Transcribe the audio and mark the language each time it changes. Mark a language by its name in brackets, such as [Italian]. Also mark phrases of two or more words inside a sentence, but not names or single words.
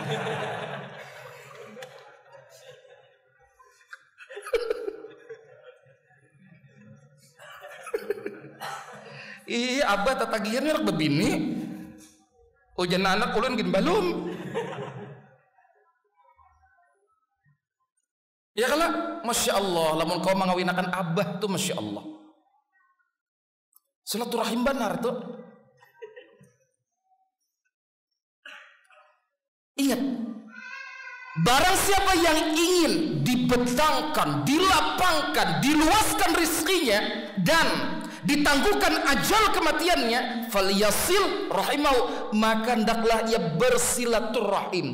[Banjar] Iya, abah tatagihan hendak babini. Ujan anak ulun gin balum. Ya kalau Masya Allah, lamun kau mengawinakan abah tuh Masya Allah. [Indonesian] Silaturahim benar tuh. Ingat, barang siapa yang ingin dibentangkan, dilapangkan, diluaskan rizkinya dan ditangguhkan ajal kematiannya, [Arabic] فليصل رحمه, [Indonesian] maka hendaklah ia bersilaturahim.